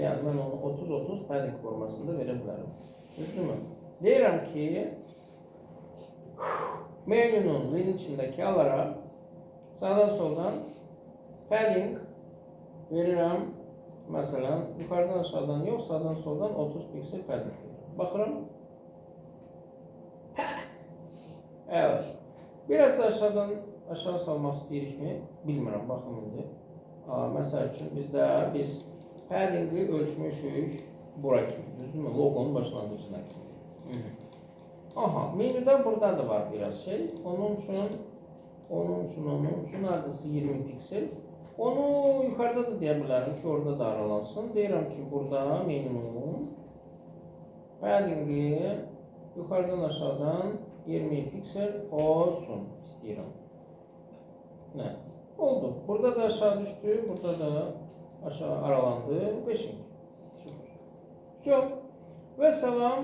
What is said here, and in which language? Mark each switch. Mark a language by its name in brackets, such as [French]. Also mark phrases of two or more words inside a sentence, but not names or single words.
[Turkish] Yani ben onu 30-30 padding formasında verebilirim. [Azerbaijani] Düzdür mü? Deyirəm ki menünün içindeki alara sağdan soldan padding verirəm. Mesela yukarıdan aşağıdan yok, sağdan soldan 30 piksel padding verirəm. Baxıram. [Turkish] Evet. [Azerbaijani] Biraz da aşağı salmaq istəyirik mi? Bilmirəm, baxın indi. Məsəl üçün biz paddingi ölçmüşük bura kimi, düzdürmü? Logonun başlanğıcına kimi. Aha, menüdə burada da var biraz şey. Onun üçün hardasa 20 piksel. Onu yukarıda da deyə bilərəm ki, orada da aralansın. Deyirəm ki, burada menünün paddingi yukarıdan aşağıdan 20 piksel olsun istəyirəm. [Turkish] Ne? Oldu. Burada da aşağı düştü, burada da aşağı aralandı. 5. Süper. Ve salam.